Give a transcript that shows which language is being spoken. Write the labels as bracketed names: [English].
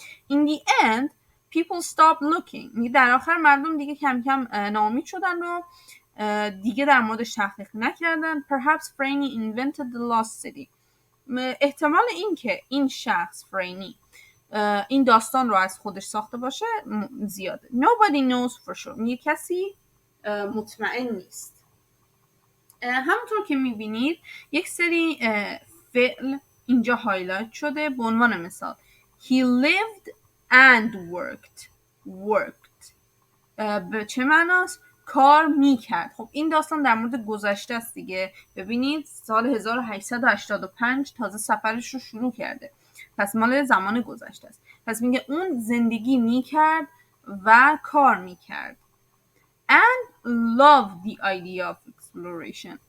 [English] In the end, people stopped looking. [Persian] در آخر مردم دیگه کم کم ناامید شدن و دیگه در موردش تحقیق نکردن. [English] Perhaps Franny invented the lost city. [Persian] احتمال این که این شخص فرینی این داستان رو از خودش ساخته باشه زیاده. [English] Nobody knows for sure. [Persian] میگه کسی مطمئن نیست. همونطور که میبینید یک سری فعل اینجا هایلایت شده. به عنوان مثال [English] He lived and worked. [Persian] به چه معناست؟ کار میکرد. خب این داستان در مورد گذشته است دیگه. ببینید سال 1885 تازه سفرش رو شروع کرده پس مال زمان گذشته است. پس میگه اون زندگی میکرد و کار میکرد. [English] and love the idea of exploration.